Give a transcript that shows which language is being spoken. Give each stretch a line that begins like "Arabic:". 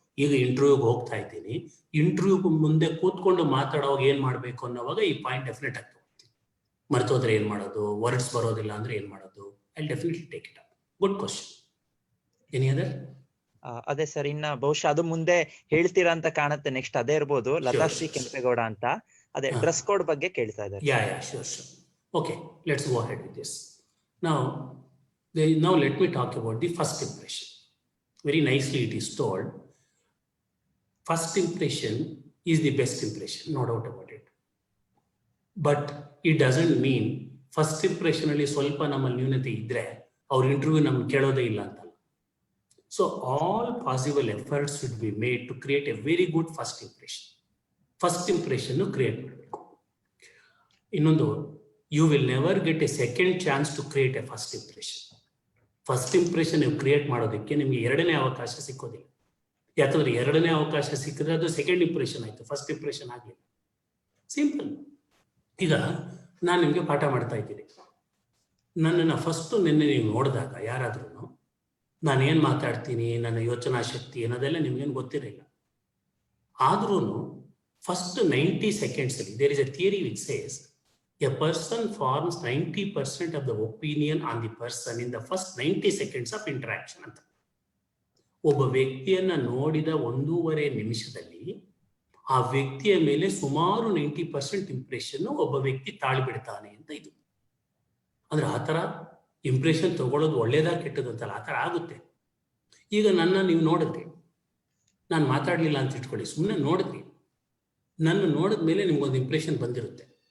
Kannada: ಈಗ ಇಂಟರ್ವ್ಯೂಗೆ ಹೋಗ್ತಾ ಇದ್ದೀನಿ, ಇಂಟರ್ವ್ಯೂ ಮುಂದೆ ಕೂತ್ಕೊಂಡು ಮಾತಾಡೋವಾಗ ಏನ್ ಮಾಡ್ಬೇಕು ಅನ್ನೋವಾಗ ಈ ಪಾಯಿಂಟ್ ಡೆಫಿನೆಟ್ ಆಗಿ ತಗೋತೀನಿ. ಮರ್ತೋದ್ರೆ ಏನ್ ಮಾಡೋದು, ವರ್ಡ್ಸ್ ಬರೋದಿಲ್ಲ ಅಂದ್ರೆ ಏನ್ ಮಾಡೋದು,
English: I definitely take it up. Good question. Any other?
Kannada: ಅದೇ ಸರ್, ಇನ್ನ ಬಹುಶಃ ಅದು ಮುಂದೆ ಹೇಳ್ತೀರಾ ಅಂತ ಕಾಣುತ್ತೆ. ನೆಕ್ಸ್ಟ್ ಅದೇ ಇರ್ಬೋದು, ಲತಾಶ್ರೀ ಕೆಂಪೇಗೌಡ ಅಂತ. ಅದೇ ಡ್ರೆಸ್ ಕೋಡ್ ಬಗ್ಗೆ ಕೇಳ್ತಾ ಇದ್ದಾರೆ.
English: Yeah, sure. Okay, let's go ahead with this. Now let me talk about the first impression. Very nicely it is told, first impression is the best impression, no doubt about it. But it doesn't mean
Kannada: first impression ಅಲ್ಲಿ ಸ್ವಲ್ಪ ನಮ್ಮಲ್ಲಿ ನ್ಯೂನತೆ ಇದ್ರೆ ಅವ್ರ interview ನಮ್ಗೆ ಕೇಳೋದೇ ಇಲ್ಲ ಅಂತಲ್ಲ.
English: So all possible efforts should be made to create a very good first impression. First impression
Kannada: create ಮಾಡಬೇಕು. ಇನ್ನೊಂದು,
English: you will never get a second chance to create a first impression.
Kannada: First impression ನೀವು create ಮಾಡೋದಕ್ಕೆ ನಿಮ್ಗೆ ಎರಡನೇ ಅವಕಾಶ ಸಿಕ್ಕೋದಿಲ್ಲ. ಯಾಕಂದ್ರೆ ಎರಡನೇ ಅವಕಾಶ ಸಿಕ್ಕಿದ್ರೆ ಅದು ಸೆಕೆಂಡ್ ಇಂಪ್ರೆಷನ್ ಆಯ್ತು, ಫಸ್ಟ್ ಇಂಪ್ರೆಷನ್ ಆಗಲಿಲ್ಲ. ಸಿಂಪಲ್. ಈಗ ನಾನು ನಿಮ್ಗೆ ಪಾಠ ಮಾಡ್ತಾ ಇದ್ದೀನಿ, ನನ್ನನ್ನು ಫಸ್ಟು ನಿನ್ನೆ ನೀವು ನೋಡಿದಾಗ ಯಾರಾದ್ರೂ ನಾನು ಏನು ಮಾತಾಡ್ತೀನಿ, ನನ್ನ ಯೋಚನಾ ಶಕ್ತಿ ಅನ್ನೋದೆಲ್ಲ ನಿಮ್ಗೇನು ಗೊತ್ತಿರಲಿಲ್ಲ.
English: ಆದ್ರೂ first 90 seconds ಅಲ್ಲಿ there is a theory which says a person forms 90% of the opinion on the person in the first 90 seconds of interaction ಅಂತ.
Kannada: ಒಬ್ಬ ವ್ಯಕ್ತಿಯನ್ನ ನೋಡಿದ 1.5 ನಿಮಿಷದಲ್ಲಿ ಆ ವ್ಯಕ್ತಿಯ ಮೇಲೆ ಸುಮಾರು 90% ಇಂಪ್ರೆಷನ್ ಒಬ್ಬ ವ್ಯಕ್ತಿ ತಾಳ್ಬಿಡ್ತಾನೆ ಅಂತ. ಇದು ಅಂದ್ರೆ ಆ ಥರ ಇಂಪ್ರೆಷನ್ ತಗೊಳ್ಳೋದು ಒಳ್ಳೇದಾ ಕೆಟ್ಟದ್ದು ಅಂತಲ್ಲ, ಆ ಥರ ಆಗುತ್ತೆ. ಈಗ ನನ್ನ ನೀವು ನೋಡಿದ್ರಿ, ನಾನು ಮಾತಾಡಲಿಲ್ಲ ಅಂತ ಇಟ್ಕೊಳ್ಳಿ, ಸುಮ್ಮನೆ ನೋಡಿದ್ರಿ, ನನ್ನ ನೋಡಿದ ಮೇಲೆ ನಿಮ್ಗೊಂದು ಇಂಪ್ರೆಷನ್ ಬಂದಿರುತ್ತೆ.